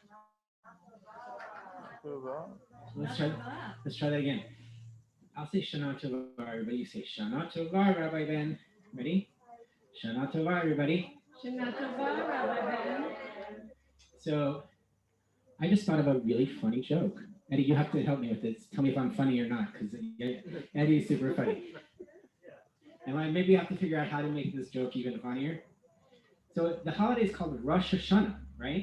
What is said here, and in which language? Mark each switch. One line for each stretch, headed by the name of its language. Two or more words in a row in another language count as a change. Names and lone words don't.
English: Let's try. Let's try that again. I'll say
Hebrew: שנה טובה,
English: everybody. You say
Hebrew: שנה טובה,
English: Rabbi Ben. Ready?
Hebrew: שנה טובה,
English: everybody.
Hebrew: שנה טובה,
English: Rabbi Ben. So I just thought of a really funny joke. Eddie, you have to help me with this. Tell me if I'm funny or not, because Eddie is super funny. And I maybe have to figure out how to make this joke even funnier. So the holiday is called Rosh Hashanah, right?